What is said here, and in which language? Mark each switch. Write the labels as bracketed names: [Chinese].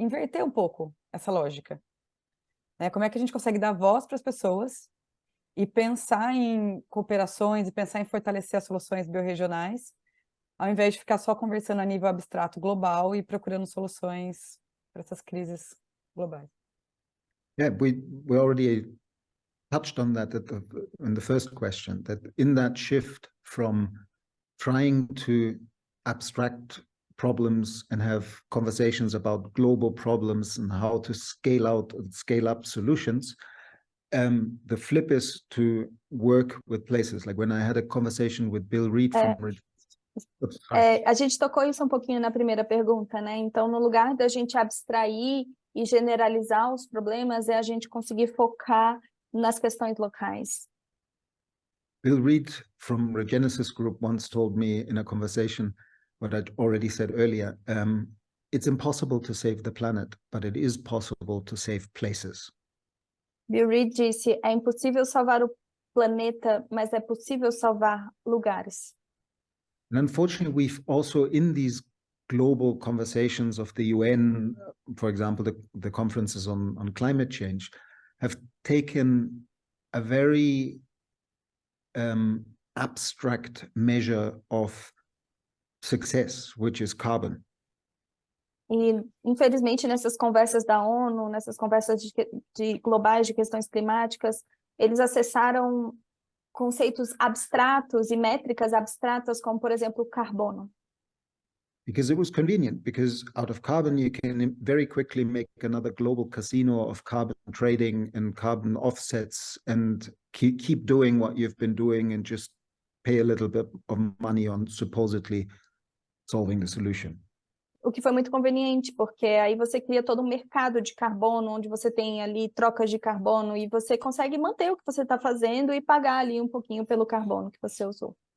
[Portuguese] inverter um pouco essa lógica, né? Como é que a gente consegue dar voz para as pessoas e pensar em cooperações e pensar em fortalecer as soluções biorregionais, ao invés de ficar só conversando a nível abstrato global e procurando soluções para essas crises globais. [English] Yeah, we already touched on that in the first question, that in that shift from trying to abstract problems and have conversations about global problems and how to scale out and scale up solutions, the flip is to work with places. Like when I had a conversation with Bill Reed from... [Portuguese] a gente tocou isso um pouquinho na primeira pergunta, né? Então, no lugar da gente abstrair e generalizar os problemas, é a gente conseguir focar nas questões locais. [English] Bill Reed from Regenesis Group once told me in a conversation what I'd already said earlier, it's impossible to save the planet, but it is possible to save places. [Portuguese] Bill Reed disse, é impossível salvar o planeta, mas é possível salvar lugares. [English] And unfortunately, we've also in these global conversations of the UN, for example, the conferences on climate change, have taken a very abstract measure of success, which is carbon. [Portuguese] E, infelizmente, nessas conversas da ONU, nessas conversas de globais de questões climáticas, eles acessaram conceitos abstratos e métricas abstratas, como, por exemplo, o carbono. [English] Because it was convenient, because out of carbon you can very quickly make another global casino of carbon trading and carbon offsets and keep doing what you've been doing and just pay a little bit of money on supposedly solving the solution. [Portuguese] O que foi muito conveniente, porque aí você cria todo um mercado de carbono, onde você tem ali trocas de carbono, e você consegue manter o que você está fazendo e pagar ali um pouquinho pelo carbono que você usou.